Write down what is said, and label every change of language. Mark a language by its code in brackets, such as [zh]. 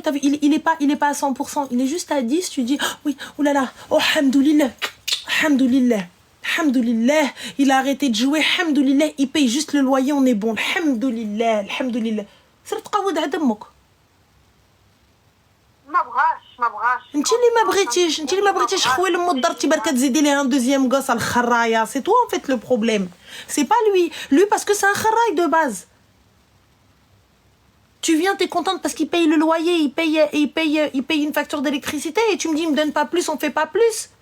[fr] T'as vu, il est pas à 100%, il est juste à 10, tu dis, oh, oui, oulala, oh, hamdoulillah, hamdoulillah. Alhamdoulilah, il a arrêté de jouer, alhamdoulilah, il paye juste le loyer, on est bon, alhamdoulilah, alhamdoulilah. C'est le tqaoud à دمك. [ar] ما بغاش. انت اللي ما بغيتيش خويا لما درتي برك تزيدي ليه [fr] un deuxième gosse [ar] على الخرايا. [fr] C'est toi en fait le problème. C'est pas lui parce que c'est un kharaï de base. Tu viens, t'es contente parce qu'il paye le loyer, il paye une facture d'électricité et tu me dis il me donne pas plus, on fait pas plus.